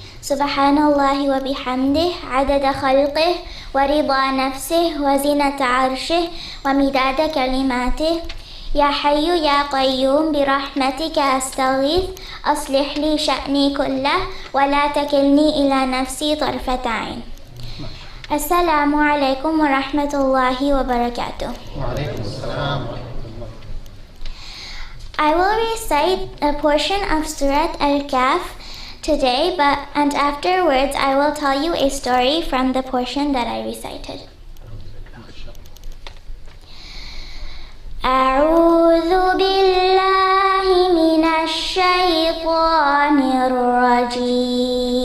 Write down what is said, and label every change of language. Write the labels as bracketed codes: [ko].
[ar] سبحان الله وبحمده عدد خلقه ورضا نفسه وزنة عرشه ومداد كلماته. يا حي يا قيوم برحمتك أستغيث أصلح لي شأني كله ولا تكلني إلى نفسي طرفة عين. السلام عليكم ورحمة الله وبركاته. [en] I will recite a portion of Surat Al-Kahf today, and afterwards I will tell you a story from the portion that I recited. [ar] أعوذ بالله من الشيطان الرجيم.